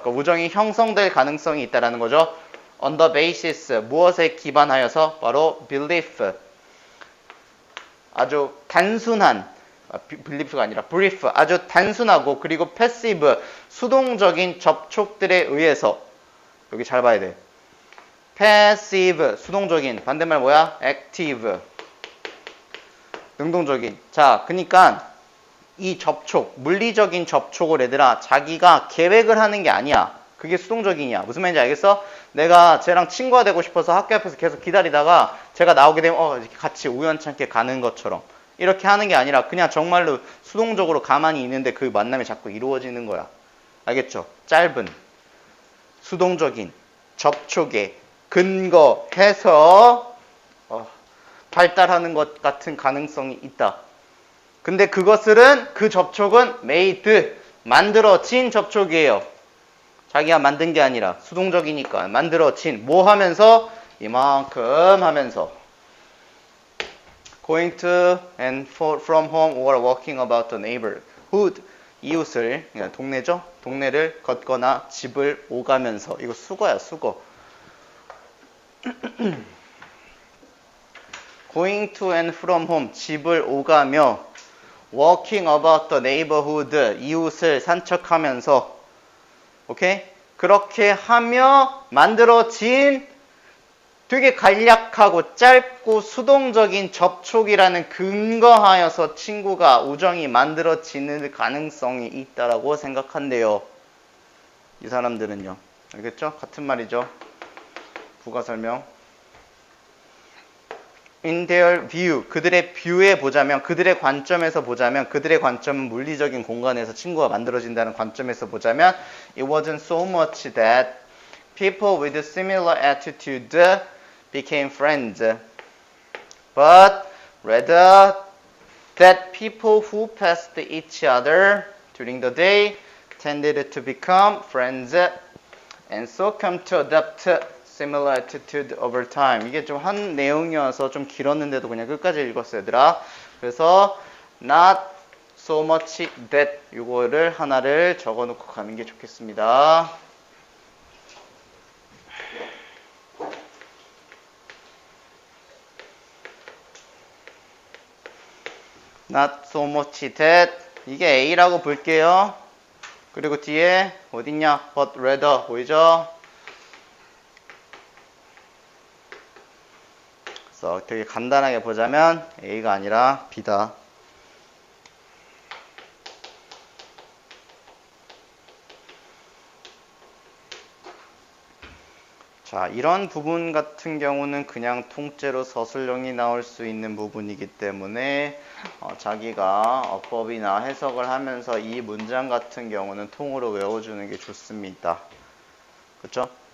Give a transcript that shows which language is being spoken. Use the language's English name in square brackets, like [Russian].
[Korean] 그러니까 우정이 형성될 가능성이 있다는 거죠. [English] on the basis, [Korean] 무엇에 기반하여서? 바로 belief. 아주 단순한 belief가 아니라 brief, 아주 단순하고 그리고 passive, 수동적인 접촉들에 의해서 여기 잘 봐야 돼. passive, 수동적인, 반대말 뭐야? active, 능동적인. 자, 그러니까 이 접촉, 물리적인 접촉을 얘들아 자기가 계획을 하는 게 아니야. 그게 수동적이냐. 무슨 말인지 알겠어? 내가 쟤랑 친구가 되고 싶어서 학교 앞에서 계속 기다리다가 제가 나오게 되면 이렇게 같이 우연찮게 가는 것처럼 이렇게 하는 게 아니라 그냥 정말로 수동적으로 가만히 있는데 그 만남이 자꾸 이루어지는 거야. 알겠죠? 짧은 수동적인 접촉에 근거해서 발달하는 것 같은 가능성이 있다. 근데 그 접촉은 made, 만들어진 접촉이에요. 자기가 만든 게 아니라 수동적이니까 만들어진 뭐 하면서? 이만큼 하면서 [English] going to and from home or walking about the neighborhood, [Korean] 이웃을, 동네죠? 동네를 걷거나 집을 오가면서. 이거 수거야, 수거. [English] going to and from home, [Korean] 집을 오가며 [English] walking about the neighborhood, [Korean] 이웃을 산책하면서. 오케이? 그렇게 하며 만들어진 되게 간략하고 짧고 수동적인 접촉이라는 근거하여서 친구가 우정이 만들어지는 가능성이 있다라고 생각한대요. 이 사람들은요. 알겠죠? 같은 말이죠. 부가 설명. [English] In their view, [Korean] 그들의 뷰에 보자면, 그들의 관점에서 보자면, [English] 그들의 관점은 물리적인 공간에서 친구가 만들어진다는 관점에서 보자면 it wasn't so much that people with similar attitude became friends, but rather that people who passed each other during the day tended to become friends and so come to adopt similar attitude over time. [Korean] 이게 좀 한 내용이어서 좀 길었는데도 그냥 끝까지 읽었어요, 얘들아. 그래서 [English] not so much that [Korean] 이거를 하나를 적어놓고 가는 게 좋겠습니다. [English] not so much that [Korean] 이게 A라고 볼게요. 그리고 뒤에 어딨냐? [English] but rather [Korean] 보이죠? 그래서 되게 간단하게 보자면 A가 아니라 B다. 자, 이런 부분 같은 경우는 그냥 통째로 서술형이 나올 수 있는 부분이기 때문에 자기가 어법이나 해석을 하면서 이 문장 같은 경우는 통으로 외워주는 게 좋습니다. 그렇죠?